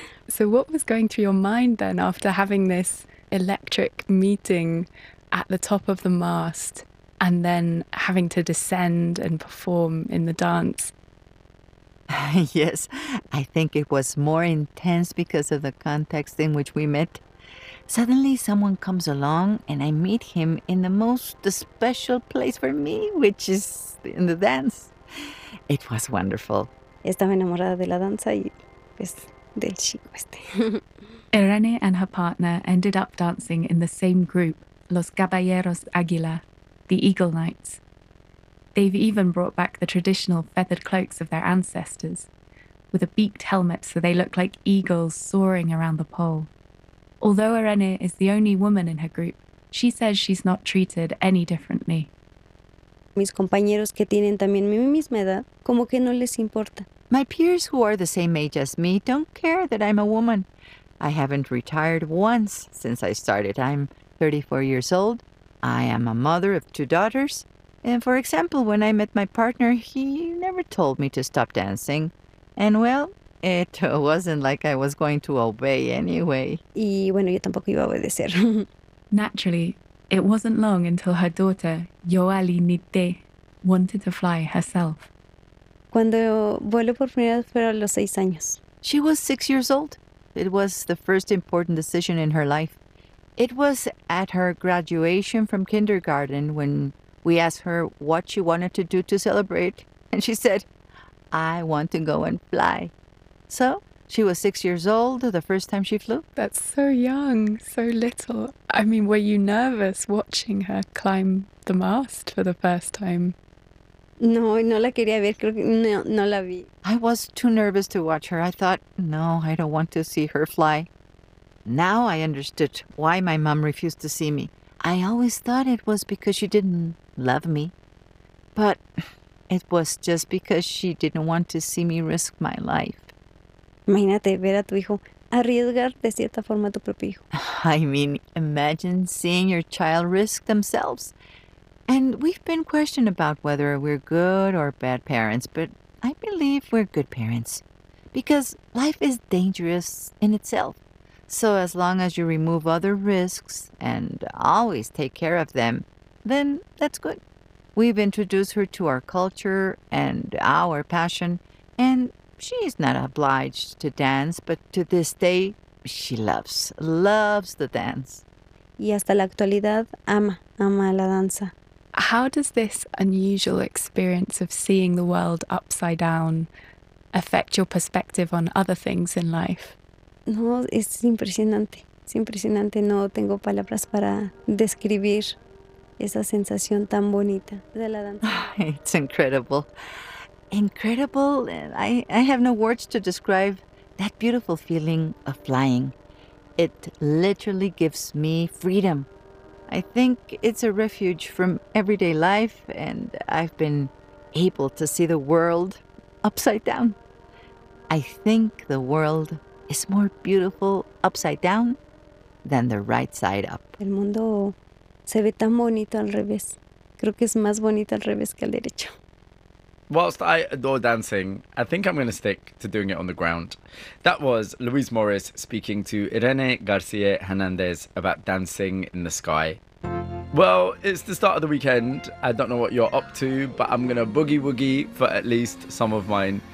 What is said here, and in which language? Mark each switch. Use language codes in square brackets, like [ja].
[en] So what was going through your mind then after having this electric meeting at the top of the mast and then having to descend and perform in the dance? Yes, I think it was more intense because of the context in which we met. Suddenly someone comes along and I meet him in the most special place for me, which is in the dance. It was wonderful. [es] Estaba enamorada de la danza y pues del chico este. [en] Irene and her partner ended up dancing in the same group, Los Caballeros Águila, the Eagle Knights. They've even brought back the traditional feathered cloaks of their ancestors, with a beaked helmet so they look like eagles soaring around the pole. Although Irene is the only woman in her group, she says she's not treated any differently. [es] Mis compañeros que tienen también mi misma edad, como que no les importa. [en] My peers who are the same age as me don't care that I'm a woman. I haven't retired once since I started. I'm 34 years old. I am a mother of two daughters. And for example, when I met my partner, he never told me to stop dancing. And well, it wasn't like I was going to obey anyway. [es] Y bueno, yo tampoco iba a obedecer. [en] Naturally, it wasn't long until her daughter, Yoali Nite, wanted to fly herself. [es] Cuando voló por primera vez fueron los 6 años. [en] She was 6 years old. It was the first important decision in her life. It was at her graduation from kindergarten when we asked her what she wanted to do to celebrate. And she said, I want to go and fly. So she was 6 years old the first time she flew. That's so young, so little. I mean, were you nervous watching her climb the mast for the first time? [es] No, no la quería ver. Creo que no la vi. [en] I was too nervous to watch her. I thought, no, I don't want to see her fly. Now I understood why my mom refused to see me. I always thought it was because she didn't love me. But it was just because she didn't want to see me risk my life. [es] Imagínate ver a tu hijo arriesgar de cierta forma tu propio hijo. [en] I mean, imagine seeing your child risk themselves. And we've been questioned about whether we're good or bad parents, but I believe we're good parents. Because life is dangerous in itself. So as long as you remove other risks and always take care of them, then that's good. We've introduced her to our culture and our passion, and she's not obliged to dance, but to this day, she loves the dance. [es] Y hasta la actualidad, ama la danza. [en] How does this unusual experience of seeing the world upside down affect your perspective on other things in life? [es] No, es impresionante. Es impresionante. No tengo palabras para describir esa sensación tan bonita de la danza. [en] It's incredible. Incredible. I have no words to describe that beautiful feeling of flying. It literally gives me freedom. I think it's a refuge from everyday life, and I've been able to see the world upside down. I think the world is more beautiful upside down than the right side up. [es] El mundo se ve tan bonito al revés. Creo que es más bonito al revés que al derecho. [en] Whilst I adore dancing, I think I'm going to stick to doing it on the ground. That was Luis Morris speaking to Irene Garcia Hernandez about dancing in the sky. Well, it's the start of the weekend. I don't know what you're up to, but I'm going to boogie woogie for at least some of mine.